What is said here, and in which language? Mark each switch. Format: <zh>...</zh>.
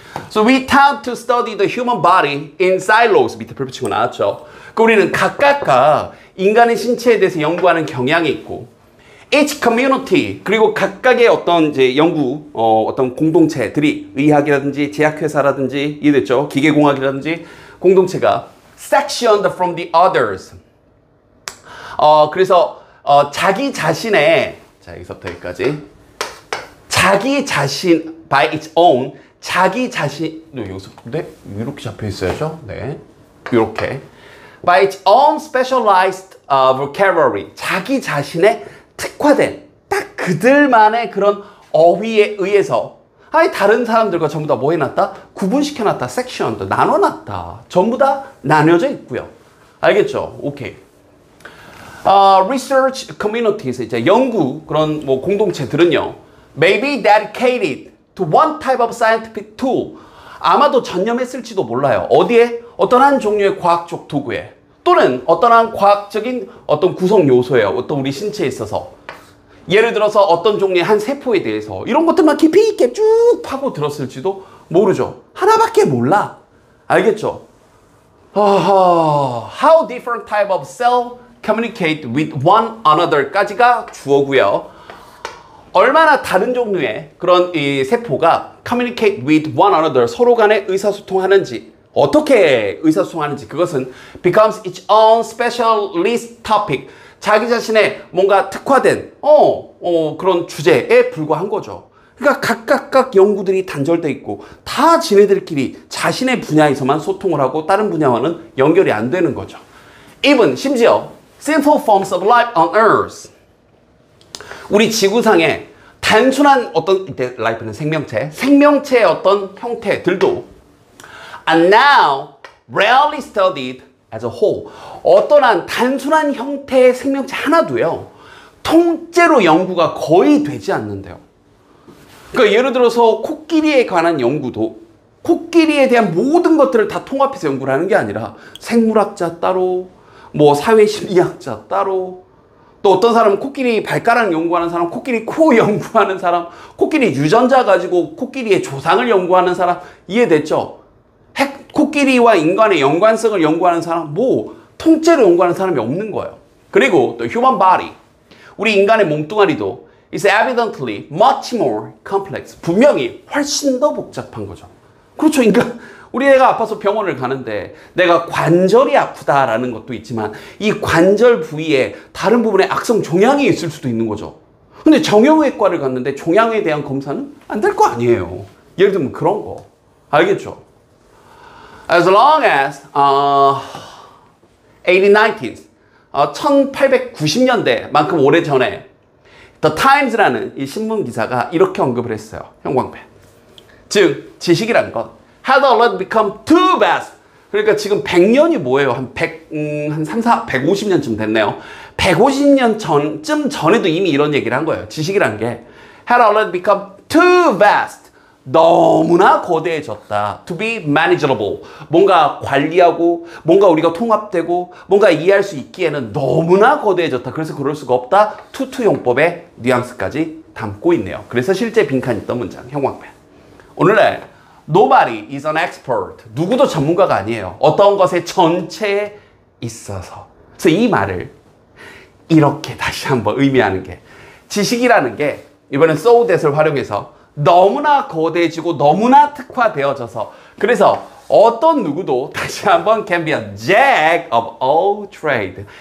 <en>So we tend to study the human body in silos.</en> <ko>밑에 별표 치고 나왔죠. 우리는 각각 인간의 신체에 대해서 연구하는 경향이 있고</ko> <en>each community,</en> <ko>그리고 각각의 어떤 이제 연구 어떤 공동체들이 의학이라든지 제약회사라든지 이해됐죠? 기계공학이라든지 공동체가</ko> <en>sectioned from the others.</en> <ko>그래서 자기 자신의, 자 여기서부터 여기까지, 자기 자신</ko> <en>by its own,</en> <ko>자기 자신, 여기서 근데 이렇게 잡혀 있어야죠. 네, 이렇게</ko> <en>by its own specialized vocabulary,</en> <ko>자기 자신의 특화된 딱 그들만의 그런 어휘에 의해서 다른 사람들과 전부 다 뭐 해놨다? 구분시켜놨다, 섹션, 나눠놨다. 전부 다 나뉘어져 있고요. 알겠죠? 오케이.</ko> <en>Research communities,</en> <ko>이제 연구 그런 공동체들은요,</ko> <en>may be dedicated to one type of scientific tool.</en> <ko>아마도 전념했을지도 몰라요. 어디에? 어떤 한 종류의 과학적 도구에, 또는 어떤 한 과학적인 어떤 구성 요소에, 어떤 우리 신체에 있어서, 예를 들어서 어떤 종류의 한 세포에 대해서 이런 것들만 깊이 있게 쭉 파고 들었을지도 모르죠. 하나밖에 몰라. 알겠죠?</ko> <en>How different type of cell communicate with one another</en> <ko>까지가 주어고요. 얼마나 다른 종류의 그런 이 세포가</ko> <en>communicate with one another,</en> <ko>서로 간에 의사소통하는지, 어떻게 의사소통하는지 그것은</ko> <en>becomes its own specialist topic.</en> <ko>자기 자신의 뭔가 특화된 그런 주제에 불과한 거죠. 그러니까 각각 연구들이 단절돼 있고 다 지네들끼리 자신의 분야에서만 소통을 하고 다른 분야와는 연결이 안 되는 거죠.</ko> <en>Even</en> <ko>심지어</ko> <en>simple forms of life on Earth.</en> <ko>우리 지구상의 단순한 어떤 이때 life는 생명체의 어떤 형태들도</ko> <en>are now rarely studied as a whole.</en> <ko>어떠한 단순한 형태의 생명체 하나도요. 통째로 연구가 거의 되지 않는데요. 그러니까 예를 들어서 코끼리에 관한 연구도 코끼리에 대한 모든 것들을 다 통합해서 연구를 하는 게 아니라 생물학자 따로, 뭐 사회심리학자 따로, 또 어떤 사람은 코끼리 발가락 연구하는 사람, 코끼리 코 연구하는 사람, 코끼리 유전자 가지고 코끼리의 조상을 연구하는 사람, 이해됐죠? 코끼리와 인간의 연관성을 연구하는 사람, 뭐 통째로 연구하는 사람이 없는 거예요. 그리고 또</ko> <en>human body,</en> <ko>우리 인간의 몸뚱아리도</ko> <en>is evidently much more complex.</en> <ko>분명히 훨씬 더 복잡한 거죠. 그렇죠. 그러니까 우리 애가 아파서 병원을 가는데 내가 관절이 아프다라는 것도 있지만 이 관절 부위에 다른 부분에 악성 종양이 있을 수도 있는 거죠. 근데 정형외과를 갔는데 종양에 대한 검사는 안 될 거 아니에요. 예를 들면 그런 거. 알겠죠?</ko> <en>As long as 1890s,</en> <ko>1890년대만큼 오래전에 The Times라는 이 신문 기사가 이렇게 언급을 했어요. 형광펜. 즉 지식이란 건</ko> <en>had already become too vast.</en> <ko>그러니까 지금 100년이 뭐예요? 한 150년쯤 됐네요. 150년 전쯤 전에도 이미 이런 얘기를 한 거예요. 지식이란 게</ko> <en>had already become too vast.</en> <ko>너무나 거대해졌다.</ko> <en>To be manageable.</en> <ko>뭔가 관리하고 뭔가 우리가 통합되고 뭔가 이해할 수 있기에는 너무나 거대해졌다. 그래서 그럴 수가 없다. 투투용법의 뉘앙스까지 담고 있네요. 그래서 실제 빈칸이 있던 문장, 형광펜. 오늘날</ko> <en>Nobody is an expert.</en> <ko>누구도 전문가가 아니에요. 어떤 것의 전체에 있어서. 그래서 이 말을 이렇게 다시 한번 의미하는 게 지식이라는 게 이번엔 so that을 활용해서 너무나 거대해지고 너무나 특화되어져서 그래서 어떤 누구도 다시 한번</ko> <en>can be a jack of all trade.</en>